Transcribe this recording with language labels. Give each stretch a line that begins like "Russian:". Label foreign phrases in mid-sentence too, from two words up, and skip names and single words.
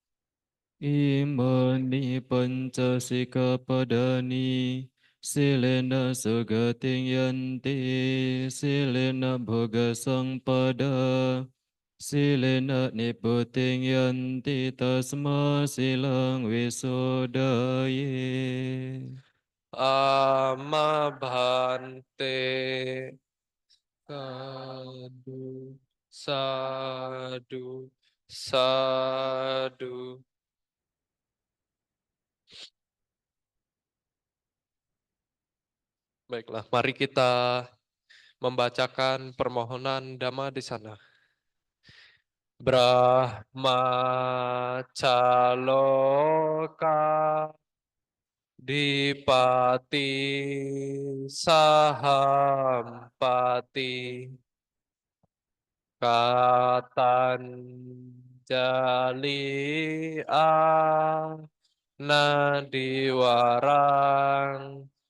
Pali: Imani pancasikapadani silena sugating yanti silena bhoga sangpada silena niputing yanti tasma silang wisodaye. Amabhante. Sadu, sadu, sadu.
Indonesian: Baiklah, mari kita membacakan permohonan Dhamma di sana.
Pali: Brahmacaloka dipati sahampati katanjali nadiwarang